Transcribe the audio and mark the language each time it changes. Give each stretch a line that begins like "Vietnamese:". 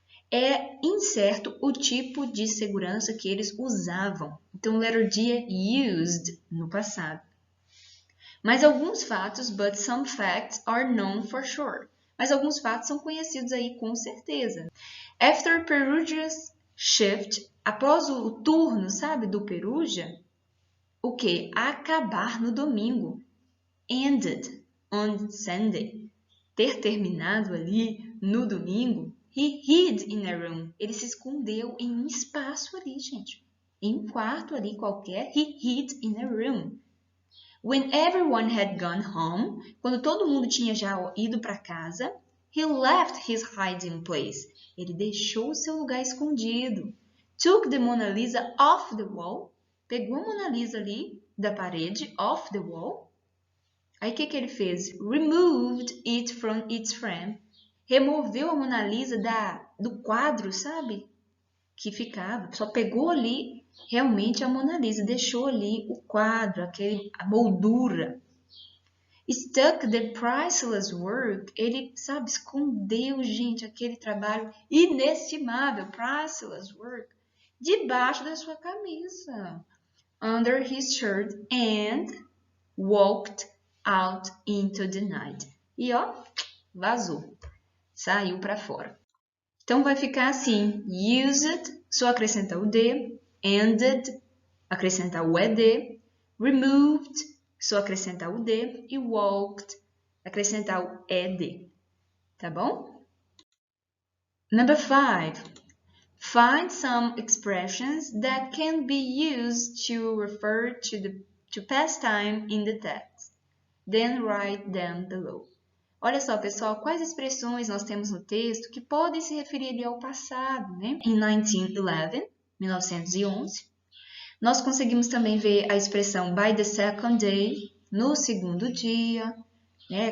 Portuguese: É incerto o tipo de segurança que eles usavam. Então, o letter D é used no passado. Mas alguns fatos,
English: but some facts are known for sure.
Portuguese: Mas alguns fatos são conhecidos aí com certeza.
English: After Perugia's shift,
Portuguese: após o turno, sabe, do Perugia, o quê? Acabar no domingo.
English: Ended on Sunday.
Portuguese: Ter terminado ali no domingo.
English: He hid in a room.
Portuguese: Ele se escondeu em um espaço ali, gente. Em um quarto ali qualquer.
English: He hid in a room. When everyone had gone home,
Portuguese: quando todo mundo tinha já ido para casa,
English: he left his hiding place.
Portuguese: Ele deixou o seu lugar escondido.
English: Took the Mona Lisa off the wall.
Portuguese: Pegou a Mona Lisa ali da parede,
English: off the wall.
Portuguese: Aí o que ele fez?
English: Removed it from its frame.
Portuguese: Removeu a Mona Lisa do quadro, sabe? Que ficava. Só pegou ali realmente a Mona Lisa. Deixou ali o quadro, a moldura.
English: Stuck the priceless work.
Portuguese: Ele, sabe, escondeu, gente, aquele trabalho inestimável,
English: priceless work,
Portuguese: debaixo da sua camisa.
English: Under his shirt and walked out into the night.
Portuguese: E ó, vazou. Saiu para fora. Então vai ficar assim: used, só acrescentar o D, ended, acrescentar o ED, removed, só acrescentar o D, e walked, acrescentar o ED. Tá bom?
English: Number 5. Find some expressions that can be used to refer to past time in the text. Then write them below.
Portuguese: Olha só, pessoal, quais expressões nós temos no texto que podem se referir ali ao passado, né? Em 1911, nós conseguimos também ver a expressão
English: by the second day,
Portuguese: no segundo dia, né?